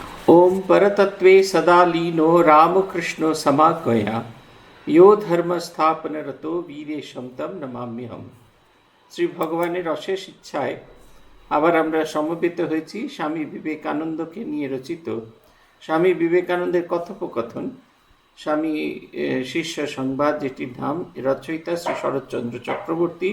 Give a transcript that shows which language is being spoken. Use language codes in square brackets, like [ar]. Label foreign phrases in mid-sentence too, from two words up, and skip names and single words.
[sa] ओम परतत्वे सदा लीनो रामकृष्णो समागया यो धर्म स्थापन रतो वीरेशम तम नमाम्यहम। [bn] শ্রী ভগবানের অশেষ ইচ্ছায় আবার আমরা সমবেত হয়েছি স্বামী বিবেকানন্দকে নিয়ে রচিত স্বামী বিবেকানন্দের কথোপকথন স্বামী শিষ্য সংবাদ, যেটির নাম রচয়িতা শ্রী শরৎচন্দ্র চক্রবর্তী।